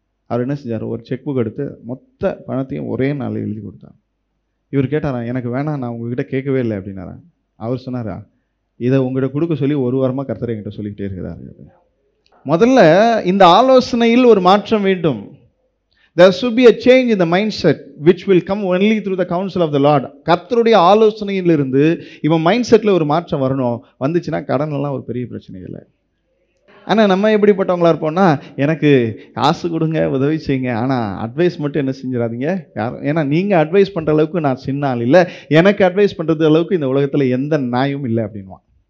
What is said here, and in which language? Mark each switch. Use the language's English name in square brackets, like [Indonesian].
[Tamil] அவர் என்ன செஞ்சார், ஒரு செக் புக் எடுத்து மொத்த பணத்தையும் ஒரே நாளில் எழுதி கொடுத்தார். இவர் கேட்டாரா, எனக்கு வேணாம், நான் உங்ககிட்ட கேட்கவே இல்லை அப்படின்னாரா. அவர் சொன்னாரா, இதை உங்கள்கிட்ட கொடுக்க சொல்லி 1 வாரமாக கர்த்தர் என்கிட்ட சொல்லிக்கிட்டே இருக்கிறாரு. முதல்ல இந்த ஆலோசனையில் ஒரு மாற்றம் வேண்டும். [English] There should be a change in the mindset which will come only through the counsel of the Lord. [Tamil] கர்த்தருடைய ஆலோசனையிலிருந்து இவன் மைண்ட் செட்டில் ஒரு மாற்றம் வரணும். வந்துச்சுன்னா கடனெல்லாம் ஒரு பெரிய பிரச்சனை இல்லை. ஆனால் நம்ம எப்படிப்பட்டவங்களா இருப்போம்னா, எனக்கு காசு கொடுங்க, உதவி செய்யுங்க, ஆனால் அட்வைஸ் மட்டும் என்ன செஞ்சிடாதீங்க யாரும். ஏன்னா நீங்கள் அட்வைஸ் பண்ணுற அளவுக்கு நான் சின்ன ஆள் இல்லை, எனக்கு அட்வைஸ் பண்ணுறது அளவுக்கு இந்த உலகத்தில் எந்த நாயும் இல்லை அப்படின்வான்.